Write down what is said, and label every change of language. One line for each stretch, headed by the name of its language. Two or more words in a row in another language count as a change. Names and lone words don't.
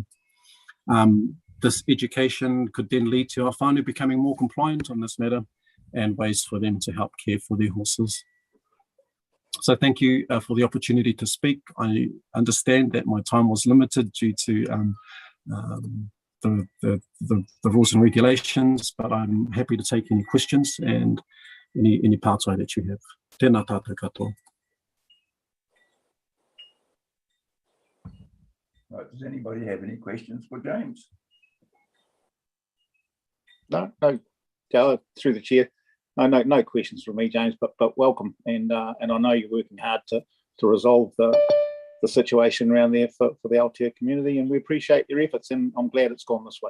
English: This education could then lead to our whānau becoming more compliant on this matter and ways for them to help care for their horses. So thank you for the opportunity to speak. I understand that my time was limited due to the rules and regulations, but I'm happy to take any questions and any pātai that you have.
Māori: Tēnā tātou katoa.
English: Right, does anybody have any questions for James? No, through the chair. No questions from me, James, but welcome, and I know you're working hard to resolve the situation around there for the Aotea community, and we appreciate your efforts, and I'm glad it's gone this way.